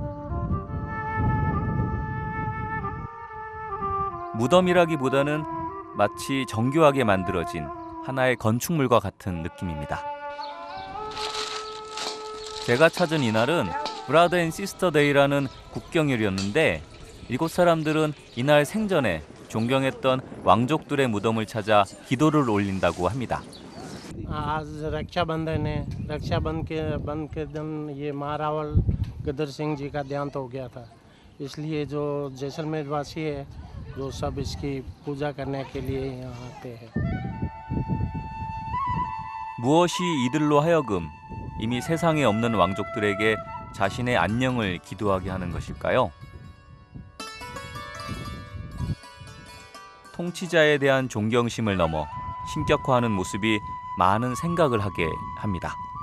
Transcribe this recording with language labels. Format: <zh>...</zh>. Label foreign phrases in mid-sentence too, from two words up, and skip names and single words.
<ko>무덤이라기보다는 마치 정교하게 만들어진 하나의 건축물과 같은 느낌입니다. 제가 찾은 이날은 브라더 앤 시스터 데이라는 국경일이었는데 이곳 사람들은 이날 생전에 존경했던 왕족들의 무덤을 찾아 기도를 올린다고 합니다.</ko> <hi>आज रक्षाबंधन है। रक्षाबंधन के दिन ये महारावल गदर सिंह जी का देहांत हो गया था। इसलिए जो जैसलमेर वासी है जो सब इसकी पूजा करने के लिए यहाँ आते हैं।</hi> <ko>무엇이 이들로 하여금 이미 세상에 없는 왕족들에게 자신의 안녕을 기도하게 하는 것일까요? 통치자에 대한 존경심을 넘어 신격화하는 모습이 많은 생각을 하게 합니다.</ko>